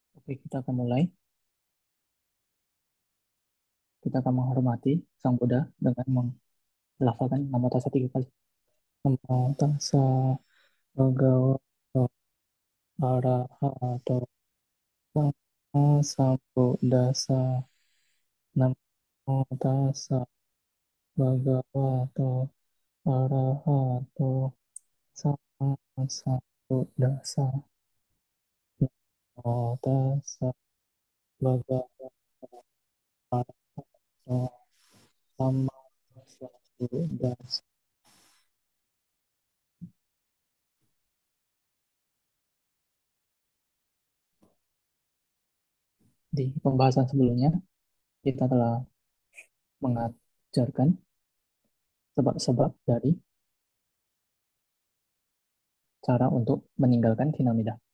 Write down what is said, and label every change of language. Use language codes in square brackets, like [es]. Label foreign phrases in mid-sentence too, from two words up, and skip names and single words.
[id] Oke, kita akan mulai. Kita akan menghormati Sang Buddha dengan melafalkan Namo Tassa 3 kali. [pi] Namo Tassa Bhagavato Arahato Sama Sambuddhassa. Namo Tassa Bhagavato Arahato Sama Sambuddhassa. Namo Tassa Bhagavato Arahato Sama Sambuddhassa. [id] Di pembahasan sebelumnya, kita telah mengajarkan sebab-sebab dari cara untuk meninggalkan Hinamida.